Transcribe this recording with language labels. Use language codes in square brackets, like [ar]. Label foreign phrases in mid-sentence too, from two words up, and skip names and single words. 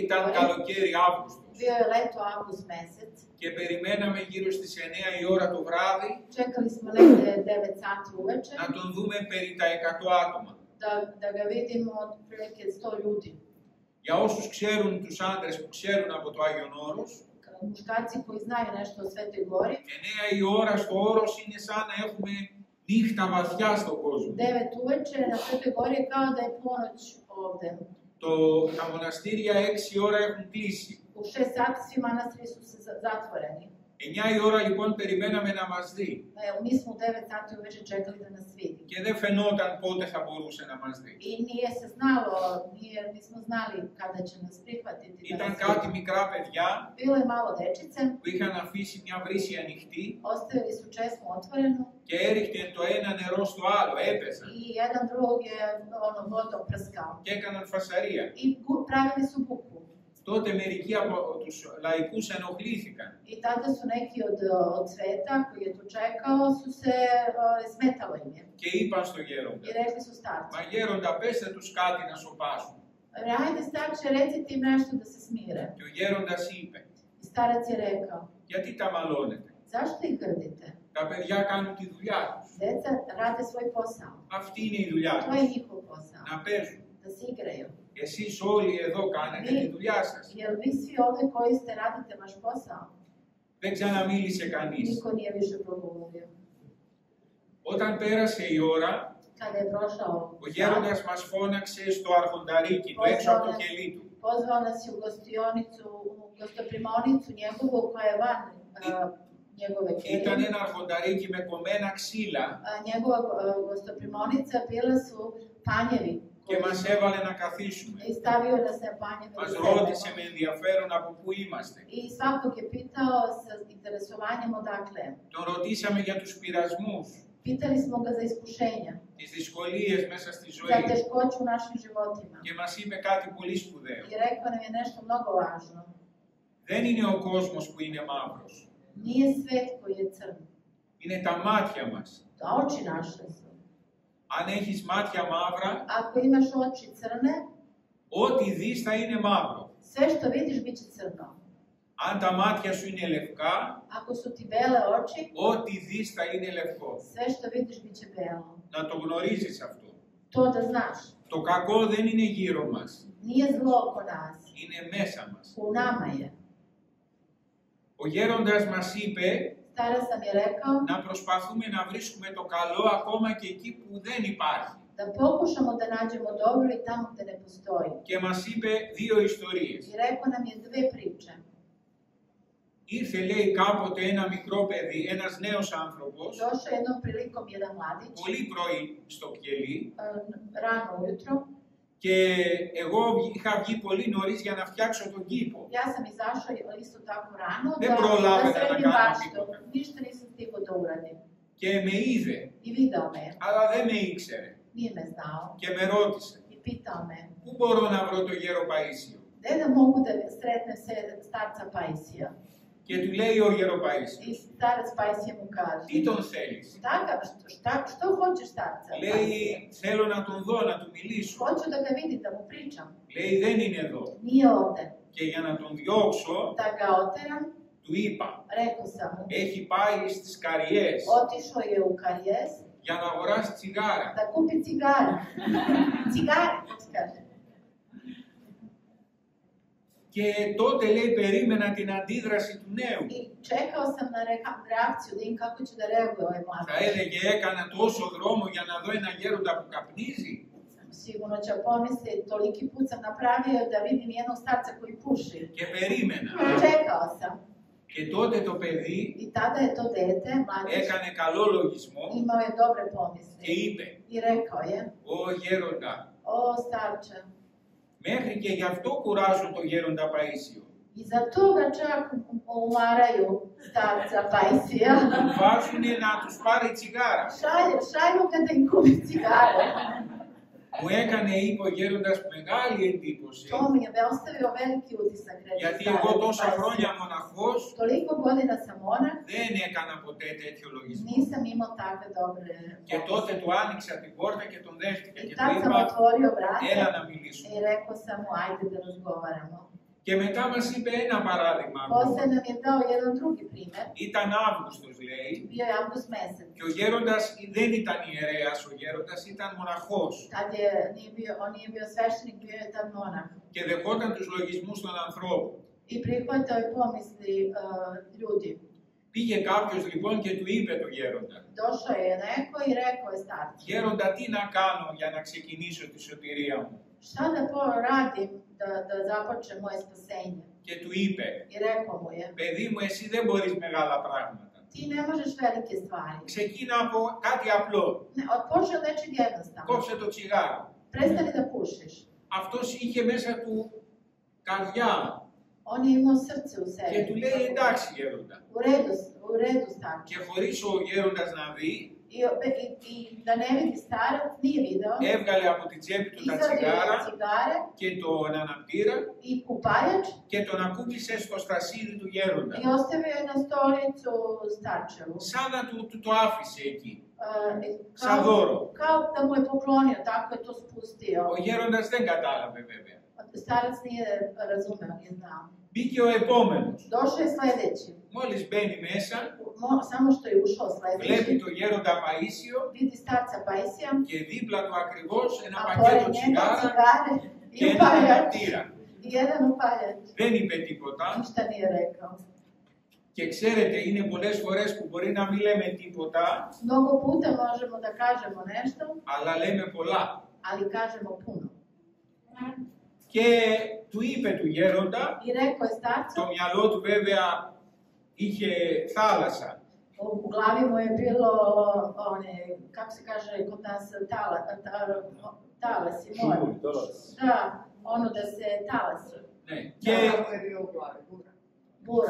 [el] ήταν [sr] Gori, [el] καλοκαίρι Αύγουστος [sr] bio je leto avgust mesec, [el] και περιμέναμε γύρω στις 9 η ώρα το βράδυ [sr] čekali smo negde 9 sati uveče [el] να τον δούμε περί τα 100 άτομα. [sr] da ga vidimo otprilike 100 ljudi. [el] Για όσους ξέρουν, τους άντρες που ξέρουν από το Άγιον Όρος, [sr] Muškarci koji znaju nešto o Svetoj Gori, [el] 9 η ώρα στο Όρος είναι σαν να έχουμε νύχτα βαθιά στον κόσμο. [sr] 9 uveče na Svetoj Gori je kao da je ponoć ovde. [el] Τα μοναστήρια 6 η ώρα έχουν κλείσει. [sr] U 6 sati svi manastiri su se zatvoreni. [el] 9 η ώρα λοιπόν περιμέναμε να μας δει. [sr] Mi smo u 9 sati uveče čekali da nas vidi. [el] Και δεν φαινόταν πότε θα μπορούσε να μας δει. [sr] I nije se znalo, nismo znali kada će nas prihvatiti. [el] Ήταν κάτι μικρά παιδιά [sr] Bilo je malo dečice, [el] που είχαν αφήσει μια βρύση ανοιχτή [sr] ostavili su česmu otvorenu [el] και έριχνε το ένα νερό στο άλλο, έπεσαν [sr] i jedan drugog je vodom prskao. [el] και έκαναν φασαρία. [sr] I pravili su buku. [el] Τότε μερικοί από τους λαϊκούς ενοχλήθηκαν. [sr] I tada su neki od sveta koji je tu čekao su se smetalo im je. [el] Και είπαν στο γέροντα, [sr] I rekli su starci, [el] μα γέροντα πέστε τους κάτι να σωπάσουν. [sr] ajde starče, recite im nešto da se smire. [el] Και ο γέροντας είπε, [sr] I starac je rekao, [el] γιατί τα μαλώνετε. [sr] zašto ih grdite? [el] Τα παιδιά κάνουν τη δουλειά τους. [sr] Deca rade svoj posao. [el] Αυτή είναι η δουλειά [sr] To je [el] τους. [sr] njihov posao. [el] Να παίζουν. [sr] Da se igraju. [el] Εσείς όλοι εδώ κάνετε τη δουλειά σας. [sr] Jel vi svi ovde koji ste radite vaš posao? [el] Δεν ξαναμίλησε κανείς. [sr] Niko nije više progovorio. [el] Όταν πέρασε η ώρα, [sr] Kada je prošao [el] ο γέροντας μας φώναξε στο αρχονταρίκι του, έξω από το κελί του. [sr] pozvao nas je u gostionicu, u gostoprimaonicu njegovu koja je van njegove [el] Ήταν [sr] kelije. [el] ένα αρχονταρίκι με κομμένα ξύλα [sr] Njegova gostoprimaonica bila su panjevi [el] και μας έβαλε να καθίσουμε. [sr] i stavio nas na panjeve [el] Μας [sr] da [el] ρώτησε [sr] sedemo. [el] με ενδιαφέρον από πού είμαστε. [sr] I svakog je pitao sa interesovanjem odakle. [el] Τον ρωτήσαμε για τους πειρασμούς, [sr] Pitali smo ga za iskušenja, [el] τις δυσκολίες μέσα στη [sr] za [el] ζωή [sr] teškoću u našim životima. [el] και μας είπε κάτι πολύ σπουδαίο. [sr] I rekao nam je nešto mnogo važno. [el] Δεν είναι ο κόσμος που είναι μαύρος. [sr] Nije svet koji je crn, [el] Είναι τα μάτια μας. [sr] a oči naše su. [el] Αν έχεις μάτια μαύρα, [sr] Ako imaš oči crne, [el] ό,τι δεις θα είναι μαύρο. [sr] sve što vidiš bit će crno. [el] Αν τα μάτια σου είναι λευκά, [sr] Ako su ti bele oči, [el] ό,τι δεις θα είναι λευκό. [sr] sve što vidiš bit će belo. [el] Να το γνωρίζεις αυτό. [sr] To da znaš. [el] Το κακό δεν είναι γύρω μας. [sr] Nije zlo oko nas, [el] Είναι μέσα μας. [sr] u nama je. [el] Ο γέροντας μας είπε [sr] Stara sam je rekao [el] να προσπαθούμε να βρίσκουμε το καλό ακόμα και εκεί που δεν υπάρχει. [sr] da pokušamo da nađemo dobro i tamo gde ne postoji. [el] Και μας είπε δύο ιστορίες. [sr] I rekao nam je dve priče. [el] Ήρθε, λέει, κάποτε ένα μικρό παιδί, ένας νέος άνθρωπος, [sr] Došao je jednom prilikom jedan mladić, [el] πολύ πρωί στο κελί, [sr] rano ujutro. [el] και εγώ είχα βγει πολύ νωρίς για να φτιάξω τον κήπο. [sr] Ja sam izašao isto tako rano Ne da prolave da sredim nakano baštu. Ništa nisam stigao da uradim. [el] Και με είδε, [sr] I video me, [el] αλλά δεν με ήξερε. [sr] nije me znao. [el] Και με ρώτησε, [sr] I pitao me, [el] πού μπορώ να βρω το γέρο Παΐσιο. [sr] gde da mogu da sretnem se starca Paisija? [el] Και του λέει ο γέρο Παΐσιος, [sr] I starac Paisija mu kaže, [el] τι τον θέλεις. [sr] što hoćeš starca Paisija? [el] Λέει, θέλω να τον δω, να του μιλήσω. [sr] Hoću da ga vidim, da mu pričam. [el] Λέει, δεν είναι εδώ. [sr] Nije ovde. [el] Και για να τον διώξω, [sr] Da ga oteram, [el] του είπα, [sr] rekao sam mu, [el] έχει πάει στις Καριές [sr] otišao je u Karijes [el] για να αγοράσει τσιγάρα. [sr] da kupi cigare. Cigare, kako se kaže. [el] Και τότε, λέει, περίμενα την αντίδραση του νέου. [sr] I čekao sam na reakciju, da im kako će da reaguje ovaj [el] Θα [sr] mladić. [el] έλεγε, έκανα τόσο δρόμο για να δω ένα γέροντα που καπνίζει. [sr] Sam si Sigurno će pomisliti, toliki put sam napravio da vidim jednog starca koji puši. [el] Και περίμενα. [sr] Čekao sam. [el] Και τότε το παιδί [sr] I tada je to dete, mladić, [el] έκανε καλό λογισμό [sr] imao je dobre [el] και [sr] pomisli. [el] είπε, [sr] I rekao je, [el] «Ω γέροντα, [sr] o starče, [el] μέχρι και γι' αυτό κουράζουν το γέροντα Παΐσιο. [sr] i za toga čak umaraju starca Pajsija. [el] Του βάζουν να τους πάρει τσιγάρα». [sr] Šalju ga da im kupi cigare. [el] Μου έκανε, είπε ο γέροντας, μεγάλη εντύπωση, [sr] To mi je ostavio veliki utisak, reče [el] γιατί [sr] starac [el] εγώ τόσα [sr] Pajsija. [el] χρόνια μοναχός [sr] Toliko godina sam monah, [el] δεν έκανα ποτέ τέτοιο λογισμό. [sr] nisam imao takve dobre [el] Και [sr] pomisli. [el] τότε του άνοιξα την πόρτα και τον δέχτηκα και [sr] I [el] του [sr] tad sam [el] είπα, [sr] otvorio [el] έλα [sr] vrata [el] να μιλήσουμε. [sr] i rekao sam mu, ajde da razgovaramo. [el] Και μετά μας είπε ένα παράδειγμα. [sr] Posle nam je dao jedan drugi primer. [el] Ήταν Αύγουστος, λέει, [sr] Bio je avgust mesec. [el] και ο γέροντας δεν ήταν ιερέας, ο γέροντας ήταν μοναχός [sr] Tad on nije bio sveštenik, bio je tad monah. [el] και δεχόταν τους λογισμούς των ανθρώπων. [sr] I prihvatao je pomisli ljudi. [el] Πήγε κάποιος λοιπόν και του είπε το γέροντα, [sr] Došao je neko i rekao je starcu, [el] γέροντα, τι να κάνω για να ξεκινήσω τη σωτηρία μου. [sr] šta da radim da započnem moje spasenje? [el] Και του είπε, [sr] I rekao mu je, [el] παιδί μου, εσύ δεν μπορείς μεγάλα πράγματα. [sr] ti ne možeš velike stvari. [el] Ξεκίνα από κάτι απλό. [sr] Počne od nečeg jednostavno. [el] Κόψε το τσιγάρο. [sr] Prestani da pušiš. [el] Αυτός είχε μέσα του καρδιά [sr] On je imao srce u sebi. [el] και του λέει, εντάξει γέροντα. [sr] U redu starče. [el] Και χωρίς ο γέροντας να δει, [sr] I da ne vidi starac, nije video. [el] έβγαλε από την τσέπη του τα [sr] Izvadio je [el] τσιγάρα [sr] cigare [el] και τον αναπτήρα [sr] i upaljač [el] και τον ακούμπησε στο στασίδι του γέροντα. [sr] i ostavio je na stolicu starčevu. [el] Σαν να του το άφησε εκεί. Σαν [sr] Kao, [el] δώρο. [sr] kao da mu je poklonio, tako je to spustio. [el] Ο γέροντας δεν κατάλαβε βέβαια. [sr] Starac nije razumeo, nije znao. [el] Μπήκε ο επόμενος. [sr] Došao je sledeći. [el] Μόλις μπαίνει μέσα, [sr] Samo što je ušao [el] βλέπει [sr] sledeći, [el] το γέροντα Παΐσιο [sr] vidi starca Pajsija, [el] και δίπλα του ακριβώς ένα [sr] a [el] πακέτο [sr] pored njega [el] τσιγάρα [sr] cigare [el] και [sr] i [el] ένα [sr] upaljač. [el] αναπτήρα. [sr] I jedan upaljač. [el] Δεν είπε τίποτα. [sr] Ništa nije rekao. [el] Και ξέρετε, είναι πολλές φορές που μπορεί να μην λέμε τίποτα, [sr] Mnogo puta možemo da kažemo nešto, [el] αλλά λέμε πολλά. [sr] ali kažemo puno. [el] Και του είπε του γέροντα, [sr] I rekao je [el] το [sr] starcu, [el] μυαλό του βέβαια είχε θάλασσα. [sr] u glavi mu je bilo, kako se kaže kod nas, talasi, more. Da, ono da se talasi. [el] Ναι. [sr] Bura.